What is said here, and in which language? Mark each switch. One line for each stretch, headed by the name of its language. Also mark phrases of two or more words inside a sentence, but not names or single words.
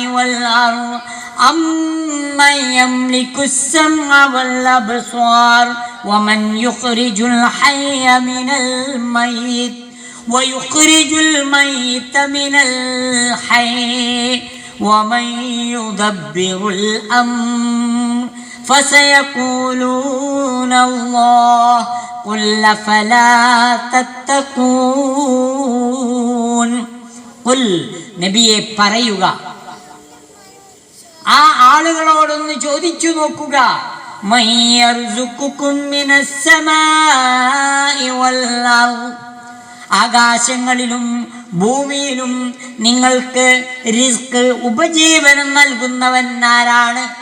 Arabic: والأرض أمن يملك السمع والأبصار ومن يخرج الحي من الميت ويخرج الميت من الحي ومن يدبر الأمر فسيقولون الله قل فلا تتقون.
Malayalam: قل നബിയെ പറയുക, ആ ആളുകളോടൊന്ന് ചോദിച്ചു നോക്കുക,
Arabic: من يرزقكم من السماء والأرض,
Malayalam: ആകാശങ്ങളിലും ഭൂമിയിലും നിങ്ങൾക്ക് റിസ്ക് ഉപജീവനം നൽകുന്നവൻ ആരാണ്?